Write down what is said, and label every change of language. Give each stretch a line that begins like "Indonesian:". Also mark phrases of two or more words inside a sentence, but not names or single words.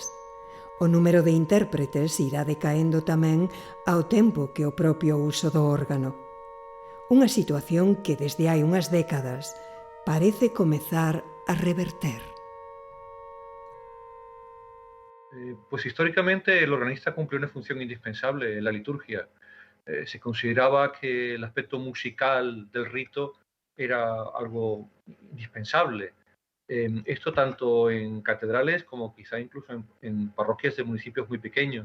Galician: O número de intérpretes irá decaendo tamén ao tempo que o propio uso do órgano. Unha situación que desde hai unhas décadas parece comezar a reverter.
Spanish: Pues históricamente el organista cumplió una función indispensable en la liturgia. Se consideraba que el aspecto musical del rito era algo indispensable. Esto tanto en catedrales como quizá incluso en parroquias de municipios muy pequeños.